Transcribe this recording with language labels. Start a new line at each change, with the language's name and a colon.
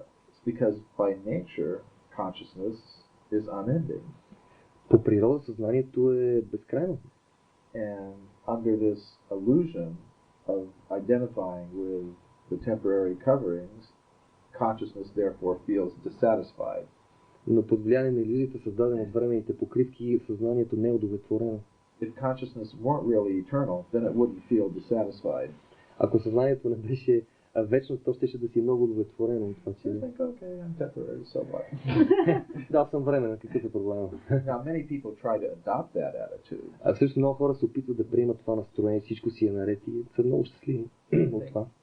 English: It's because by nature consciousness is unending.
Bulgarian: По природа съзнанието е безкрайно.
English: And under this illusion of identifying with the temporary coverings, consciousness therefore feels dissatisfied.
Bulgarian: Но под влияние на илюзията, създадена от временните покривки, съзнанието не е удовлетворено.
English: If consciousness weren't really eternal, then it wouldn't feel dissatisfied.
Bulgarian: Ако съзнанието не беше вечно, то ще да си много удовлетворено от това, че...
English: Okay, I'm temporary, so what?
Bulgarian: Да, съм временен, какъв е проблема?
English: Now, many people try to adopt that attitude.
Bulgarian: А всъщност много хора се опитват да приемат това настроение, всичко си е наред и са много щастливи от това.